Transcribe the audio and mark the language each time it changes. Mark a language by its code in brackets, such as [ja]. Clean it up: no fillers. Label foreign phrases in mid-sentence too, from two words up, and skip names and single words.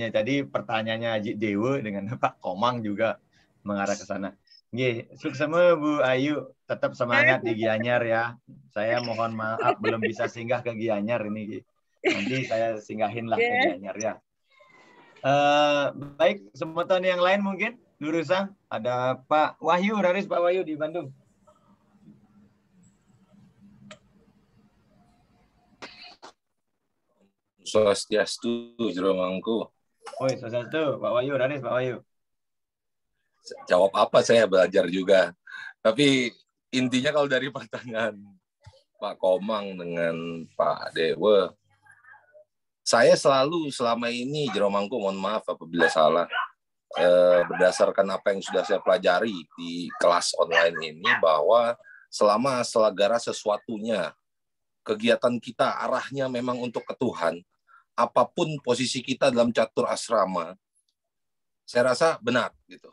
[id] Tadi pertanyaannya Haji Dewa dengan Pak Komang juga mengarah ke sana. Sukses Bu Ayu, tetap semangat di Gianyar ya. Saya mohon maaf belum bisa singgah ke Gianyar ini. Nanti saya singgahin lah ke Gianyar ya. Baik, kesempatan yang lain mungkin Lurusan ada Pak Wahyu, Raris Pak Wahyu di Bandung. Swastiastu, Jero Mangku. Oi, swastiastu, Pak Wahyu, Raris Pak Wahyu. Jawab apa, saya belajar juga. Tapi intinya kalau dari pertanyaan Pak Komang dengan Pak Dewa, saya selalu selama ini, Jero Mangku, mohon maaf apabila salah, berdasarkan apa yang sudah saya pelajari di kelas online ini, bahwa selama segala sesuatunya, kegiatan kita arahnya memang untuk ke Tuhan, apapun posisi kita dalam catur asrama, saya rasa benar gitu.